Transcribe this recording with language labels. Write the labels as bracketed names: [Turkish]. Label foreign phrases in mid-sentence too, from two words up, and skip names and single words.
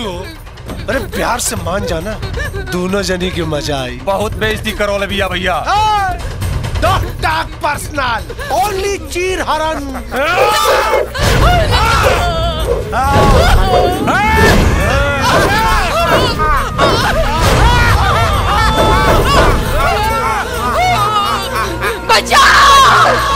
[Hindi] अरे प्यार से मान जाना, दोनों जनी की मजा आई। बहुत बेइज्जती करो भैया भैया। [English] Don't talk personal, only [Hindi] चीर हरण। बचाओ!